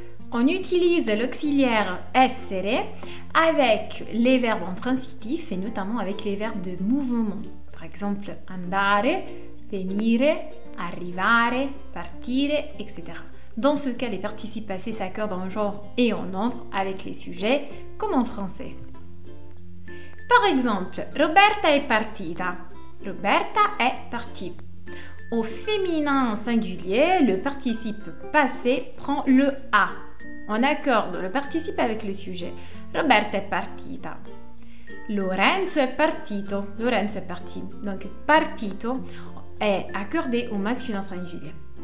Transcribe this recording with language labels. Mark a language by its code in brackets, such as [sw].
[fr] On utilise l'auxiliaire essere avec les verbes intransitifs et notamment avec les verbes de mouvement. Par exemple, andare, venire, arrivare, partire, etc. Dans ce cas, les participes passés s'accordent en genre et en nombre avec les sujets, comme en français. Par exemple, [it] Roberta è partita. [fr] Roberta è partie. Au féminin singulier, le participe passé prend le A. On accorde le participe avec le sujet. [it] Roberta è partita. Lorenzo è partito. [fr] Lorenzo è parti. Donc, partito est accordé au masculin singulier.